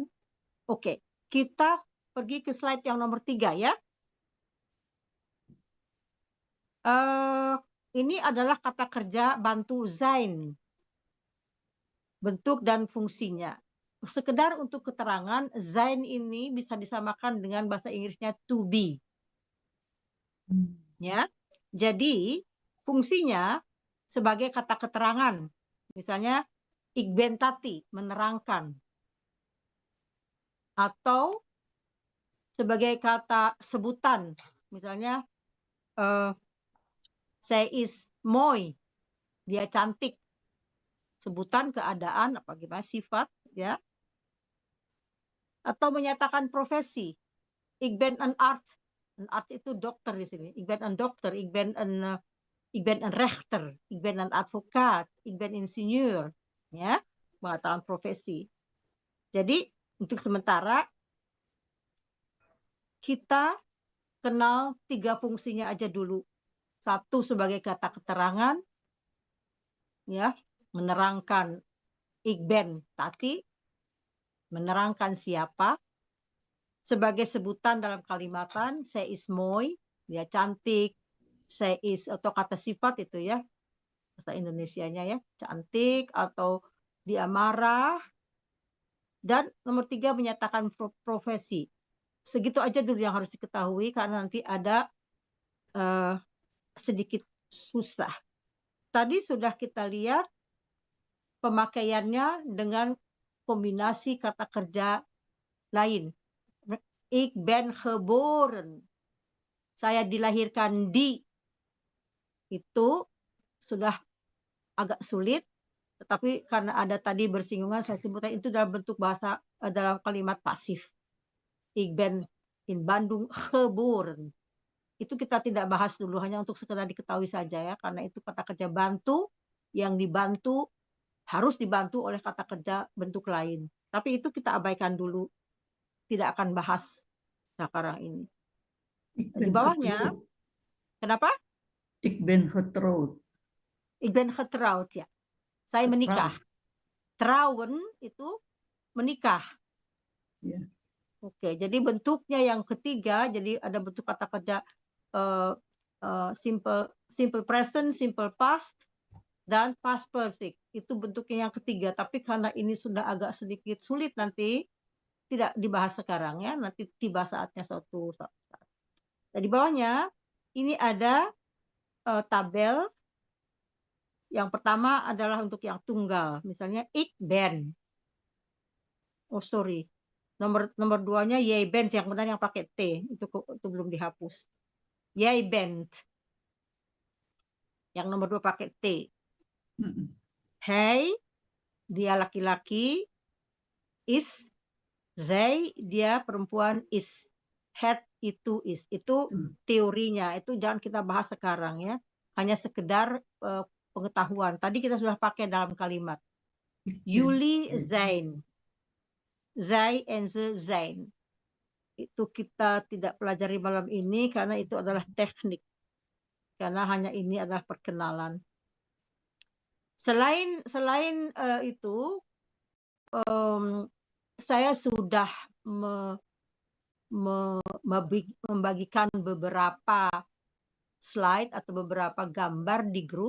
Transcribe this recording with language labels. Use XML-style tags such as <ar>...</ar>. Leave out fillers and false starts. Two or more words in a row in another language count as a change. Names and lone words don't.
<id>Oke, kita pergi ke slide yang nomor 3 ya. Ini adalah kata kerja bantu sein, bentuk dan fungsinya. Sekedar untuk keterangan, sein ini bisa disamakan dengan bahasa Inggrisnya</id> <en>to be.</en> <id>Ya. Jadi, fungsinya sebagai kata keterangan. Misalnya,</id> <nl>ik ben Tati, menerangkan.</nl> <id>Atau sebagai kata sebutan. Misalnya,</id> <nl>zij is mooi,</nl> <id>dia cantik. Sebutan keadaan, apa gimana, sifat, ya. Atau menyatakan profesi.</id> <nl>Ik ben een arts. Een arts</nl> <id>itu dokter di sini.</id> <nl>Ik ben een dokter, ik ben een rechter, ik ben een advocaat, ik ben ingenieur,</nl> <id>ya, mengatakan profesi. Jadi untuk sementara kita kenal 3 fungsinya aja dulu. 1 sebagai kata keterangan, ya, menerangkan</id> <nl>ik ben Tati,</nl> <id>menerangkan siapa. Sebagai sebutan dalam kalimatan,</id> <nl>zij is mooi,</nl> <id>dia cantik.</id> <nl>Zij is</nl> <id>atau kata sifat itu ya, bahasa Indonesianya ya, cantik atau dia marah. Dan nomor 3 menyatakan profesi. Segitu aja dulu yang harus diketahui karena nanti ada sedikit susah. Tadi sudah kita lihat pemakaiannya dengan kombinasi kata kerja lain.</id> <nl>Ik ben geboren.</nl> <id>Saya dilahirkan di. Itu sudah agak sulit, tetapi karena ada tadi bersinggungan, saya sebutkan itu dalam bentuk bahasa dalam kalimat pasif.</id> <nl>Ik ben in Bandung geboren.</nl> <id>Itu kita tidak bahas dulu, hanya untuk sekedar diketahui saja ya, karena itu kata kerja bantu, yang dibantu harus dibantu oleh kata kerja bentuk lain. Tapi itu kita abaikan dulu, tidak akan bahas sekarang ini. Di bawahnya, kenapa?</id> <nl>Ik ben getrouwd. Ik ben getrouwd,</nl> <id>ya. Saya menikah. Trouwen itu menikah. Ya. Oke, jadi bentuknya yang ketiga, jadi ada bentuk kata kerja</id> <en>simple present, simple past,</en> <id>dan</id> <en>past perfect.</en> <id>Itu bentuknya yang ketiga. Tapi karena ini sudah agak sedikit sulit nanti, tidak dibahas sekarang ya. Nanti tiba saatnya suatu saat. Nah, di bawahnya ini ada tabel Yang pertama adalah untuk yang tunggal. Misalnya</id> <nl>ik ben.</nl> <en>Oh sorry.</en> <id>Nomor duanya</id> <nl>jij bent,</nl> <id>yang benar yang pakai T. Itu belum dihapus.</id> <nl>Jij bent.</nl> <id>Yang nomor 2 pakai T. Hij, dia laki-laki.</id> <nl>Is, zij,</nl> <id>dia perempuan. Is. Het, itu is. Itu teorinya. Itu jangan kita bahas sekarang ya. Hanya sekedar pengetahuan. Tadi kita sudah pakai dalam kalimat.</id> <nl>Jullie zijn. Zij en ze zijn.</nl> <id>Itu kita tidak pelajari malam ini karena itu adalah teknik. Karena hanya ini adalah perkenalan. Selain itu, saya sudah membagikan beberapa slide atau beberapa gambar di grup.</id>